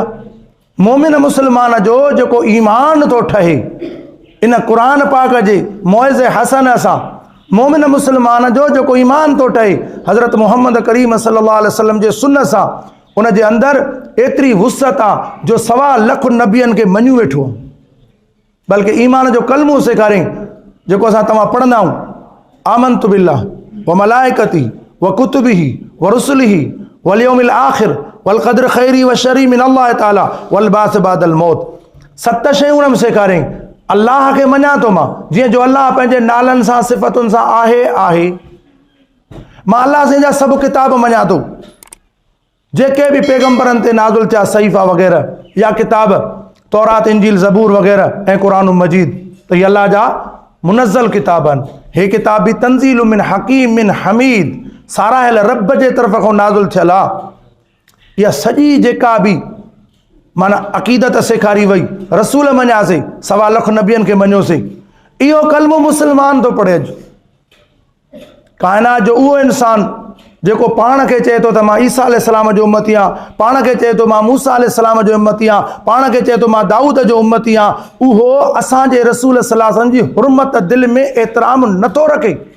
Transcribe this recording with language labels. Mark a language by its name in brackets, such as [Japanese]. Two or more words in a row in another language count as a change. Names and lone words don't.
[Sindhi] मोमिन मुस्लमान जो जेको ईमान थो ठहे इन क़ुरान पाक जे मौइज़े हसन सां, मोमिन मुस्लमान जो जेको ईमान थो ठहे हज़रत मोहम्मद करीम [Arabic] صلى الله عليه وسلم [Sindhi] जे सुन्नत सां, उन जे अंदरि एतिरी वुसअत आहे जो 1.25 लख नबियनि खे मञी वेठो, बल्कि ईमान जो कलमो सेखारियईं जेको असां तव्हां पढ़ंदा आहियूं, [Arabic] آمنت بالله وملائكته وكتبه ورسله واليوم الآخر والقدر خيره وشره من الله تعالى والبعث بعد الموت. [Sindhi] 7 शयूं उन में सेखारियईं। अल्लाह खे मञा थो मां, जीअं जो अल्लाह पंहिंजे नालनि सां सिफ़तुनि सां आहे। मां अल्लाह से जा सभु किताब मञा थो, जेके बि पैगंबरनि ते नाज़ुल थिया सहीफ़ा वग़ैरह या किताब तौरात इंजील ज़बूर वग़ैरह ऐं क़ुरान मजीद, तो ये अल्लाह जा मुनज़्ज़ल किताब आहिनि। हे किताब भी [Arabic] تنزيل من حكيم من حميد, [Sindhi] साराहिल रब जे तरफ़ खां नाज़ुल थियल आहे। इहा सॼी जेका बि माना अक़ीदत सेखारी वई, रसूल मञासीं, 1.25 लख नबियनि खे मञियोसीं, इहो कलमो मुस्लमान थो पढ़े। काइनात जो उहो इंसान जेको पाण खे चए थो त मां ईसा अलैहिस्सलाम जो उम्मती आहियां, पाण खे चए थो मां मूसा अलैहिस्सलाम जो उम्मती आहियां, पाण खे चए थो मां दाऊद जो उम्मती आहियां, उहो असांजे रसूल [Arabic] صلى الله عليه وسلم [Sindhi] जी हुर्मत दिलि में एतिराम नथो रखे।